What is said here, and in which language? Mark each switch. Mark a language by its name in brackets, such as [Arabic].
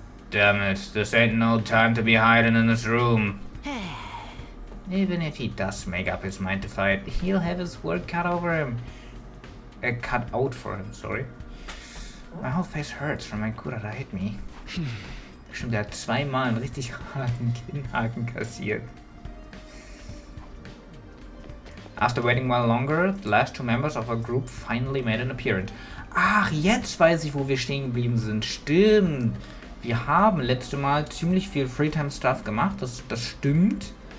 [English] Damn it, this ain't no time to be hiding in this room. Even if he does make up his mind to fight, he'll have his work cut over him. Cut out for him, sorry. My whole face hurts from my Kurara hit me. [German] Stimmt, der hat zweimal einen richtig harten Kinnhaken kassiert. [English] After waiting while longer, the last two members of our group finally made an appearance. [German] Ach, jetzt weiß ich, wo wir stehen geblieben sind. Stimmt. Wir haben letzte Mal ziemlich viel Freetime-Stuff gemacht, das stimmt.